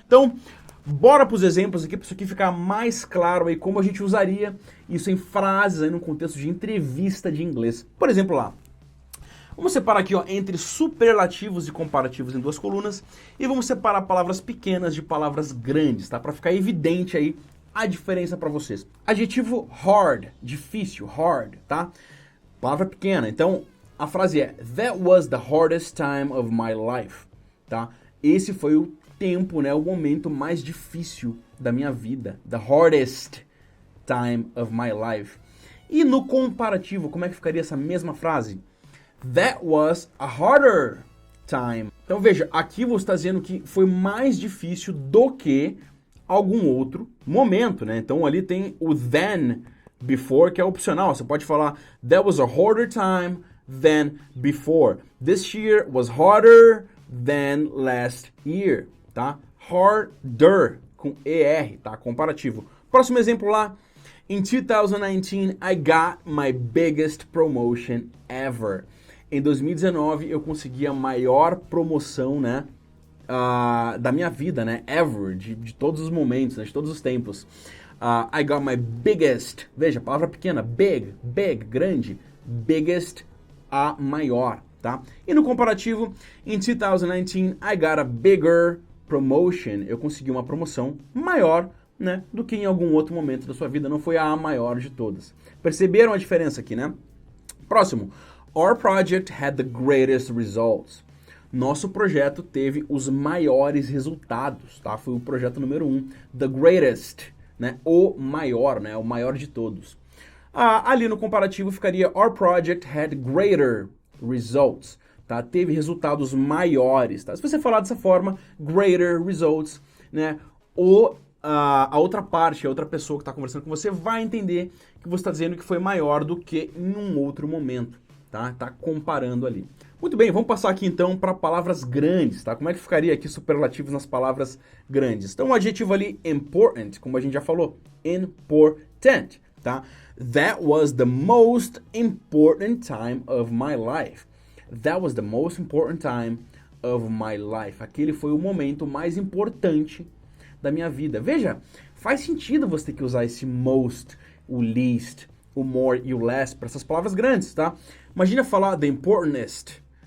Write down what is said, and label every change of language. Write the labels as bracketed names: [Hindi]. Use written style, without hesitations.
[Portuguese] Então, bora para os exemplos aqui, para isso aqui ficar mais claro aí como a gente usaria isso em frases aí no contexto de entrevista de inglês. Por exemplo, lá, vamos separar aqui, ó, entre superlativos e comparativos em duas colunas e vamos separar palavras pequenas de palavras grandes, tá? Para ficar evidente aí a diferença para vocês. Adjetivo hard, difícil, hard, tá? Palavra pequena. Então, a frase é [English] That was the hardest time of my life, tá? [Portuguese] Esse foi o tempo, né, o momento mais difícil da minha vida. [English] The hardest time of my life. [Portuguese] E no comparativo, como é que ficaria essa mesma frase? [English] That was a harder time. [Portuguese] Então veja, aqui você está dizendo que foi mais difícil do que algum outro momento, né? Então ali tem o than before, que é opcional. Você pode falar [English] That was a harder time than before. This year was harder than last year, tá? [Portuguese] harder, com ER, tá? Comparativo. Próximo exemplo lá. [English] In 2019, I got my biggest promotion ever. [Portuguese] Em 2019, eu consegui a maior promoção, né, da minha vida, né, ever, de todos os momentos, né, de todos os tempos. [English] I got my biggest, [Portuguese] veja, palavra pequena, big, grande, biggest, a maior, tá? E no comparativo, [English] in 2019, I got a bigger promotion. [Portuguese] Eu consegui uma promoção maior, né, do que em algum outro momento da sua vida. Não foi a maior de todas. Perceberam a diferença aqui, né? Próximo. [English] Our project had the greatest results. [Portuguese] Nosso projeto teve os maiores resultados, tá? Foi o projeto número 1. The greatest, né? O maior, né? O maior de todos. Ali no comparativo ficaria [English] Our project had greater results, [Portuguese] tá? Teve resultados maiores, tá? Se você falar dessa forma, greater results, né? A outra parte, a outra pessoa que está conversando com você vai entender que você está dizendo que foi maior do que em um outro momento, tá? Tá comparando ali. Muito bem, vamos passar aqui então para palavras grandes, tá? Como é que ficaria aqui superlativos nas palavras grandes? Então o adjetivo ali important, como a gente já falou, important, tá? [English] That was the most important time of my life. That was the most important time of my life. [Portuguese] Aquele foi o momento mais importante da minha vida. Veja, faz sentido você ter que usar esse most, o least, o more e o less para essas palavras grandes, tá? Imagina falar the importantest.